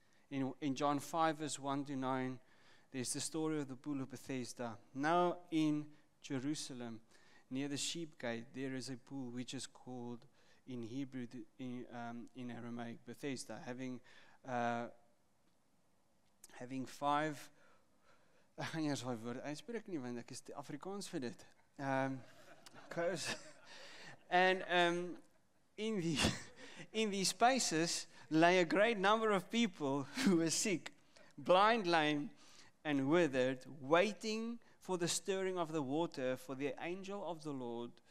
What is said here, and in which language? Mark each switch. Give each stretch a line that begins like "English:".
English: In John 5 verse 1 to 9, there's the story of the pool of Bethesda. Now in Jerusalem, near the sheep gate, there is a pool which is called in Hebrew, in Aramaic, Bethesda, having 5.
Afrikaans: Ek gaan eers daai woord uitspreek nie, want ek is te Afrikaans vir dit.
English: And in these spaces lay a great number of people who were sick, blind, lame, and withered, waiting for the stirring of the water, for the angel of the Lord.